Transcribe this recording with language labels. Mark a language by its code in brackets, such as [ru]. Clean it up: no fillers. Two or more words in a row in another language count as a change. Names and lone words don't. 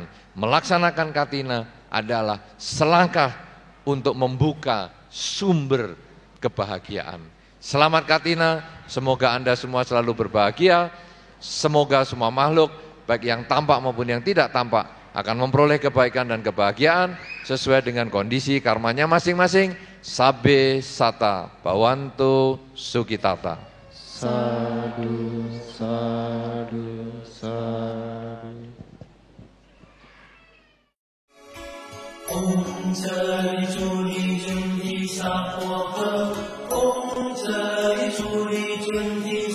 [id] Melaksanakan katina adalah selangkah untuk membuka sumber kebahagiaan. Selamat katina, semoga Anda semua selalu berbahagia. Semoga semua makhluk, baik yang tampak maupun yang tidak tampak, akan memperoleh kebaikan dan kebahagiaan sesuai dengan kondisi karmanya masing-masing. [pi] Sabbe sata bhavantu sukhitata. Sadhu, sadhu, sadhu. Om Jai Juni Juni Sapo Om Jai Juni Juni